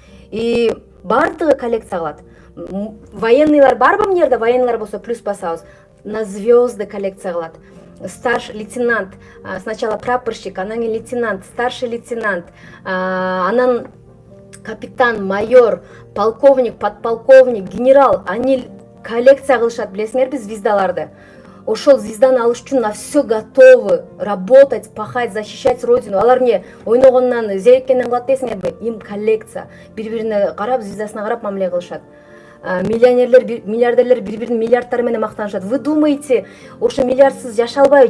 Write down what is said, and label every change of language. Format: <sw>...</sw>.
<ky>И бардыгы коллекция кылат. Военныйлар барбы мына жерде? Военныйлар болсо плюс басабыз. На звезды коллекция кылат. Старший лейтенант, сначала прапорщик, анан кийин лейтенант, старший лейтенант, анан капитан, майор, полковник, подполковник, генерал, они коллекция кылышат, билесиңерби, звездаларды. Ошол звезданы алыш үчүн</ky> <ru>на все готовы работать, пахать, защищать родину.</ru> <ky>Алар эмне ойногондон зериккенден кылат дейсиңерби?</ky> <ru>Им коллекция.</ru> <ky>Бири-бирине карап, звездасына карап мамиле кылышат. Миллионерлер, миллиардерлер бири-биринин миллиардтары менен мактанышат.</ky> <ru>Вы думаете,</ru> <ky>ошо миллиардсыз жашай албайбы?</ky>